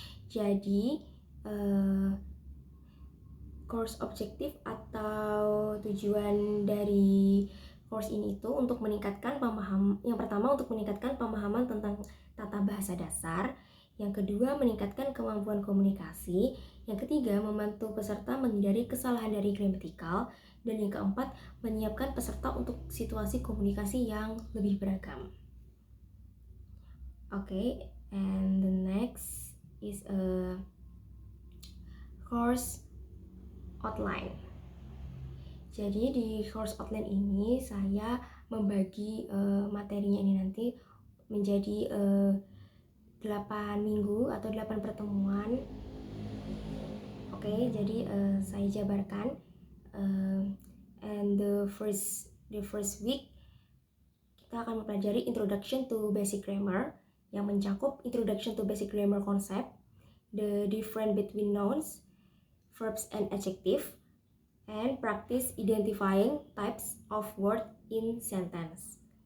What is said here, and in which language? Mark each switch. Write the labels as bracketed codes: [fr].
[id] Jadi course objektif atau tujuan dari course ini itu untuk meningkatkan yang pertama untuk meningkatkan pemahaman tentang tata bahasa dasar, yang kedua meningkatkan kemampuan komunikasi, yang ketiga membantu peserta menghindari kesalahan dari gramatikal, dan yang keempat menyiapkan peserta untuk situasi komunikasi yang lebih beragam. [en] And the next is a course outline. [id] Jadi di course outline ini saya membagi materinya ini nanti menjadi 8 minggu atau 8 pertemuan. Jadi saya jabarkan. [en] And the first week [id] kita akan mempelajari [en] Introduction to Basic Grammar [id] yang mencakup [en] Introduction to Basic Grammar concept, the difference between nouns, verbs and adjective, and practice identifying types of word in sentence.